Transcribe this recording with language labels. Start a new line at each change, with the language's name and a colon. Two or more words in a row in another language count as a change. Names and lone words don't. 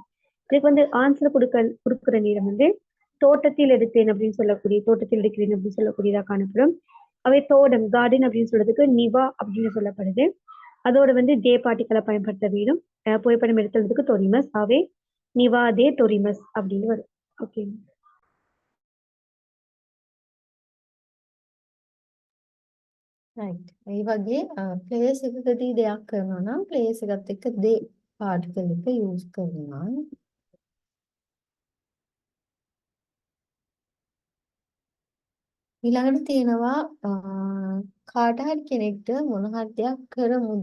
Tamil: இதுக்கு வந்து ஆன்சர் கொடுக்குற நேரம் வந்து தோட்டத்தில் எடுத்தேன் அப்படின்னு சொல்லக்கூடிய, தோட்டத்தில் எடுக்கிறேன் அப்படின்னு சொல்லக்கூடியதா காணப்படும். அவை தோட்டம் கார்டன் அப்படின்னு சொல்றதுக்கு நிவா அப்படின்னு சொல்லப்படுது. அதோட வந்து தே பார்ட்டிகளை பயன்படுத்த வேணும். புகைப்படம் எடுத்துறதுக்கு டொரிமஸ், ஆவே
Japanese: 庭 で 撮ります
Tamil: அப்படின்னு வரும். ஓகே.
Sinhala: right ඒ වගේ ප්ලේස් එකකදී දෙයක් කරනවා නම් ප්ලේස් එකත් එක්ක දේ පාටිකල් එක යූස් කරනවා. ඊළඟට තියෙනවා කාට හරි කෙනෙක්ට මොන හරි දෙයක් කරමුද?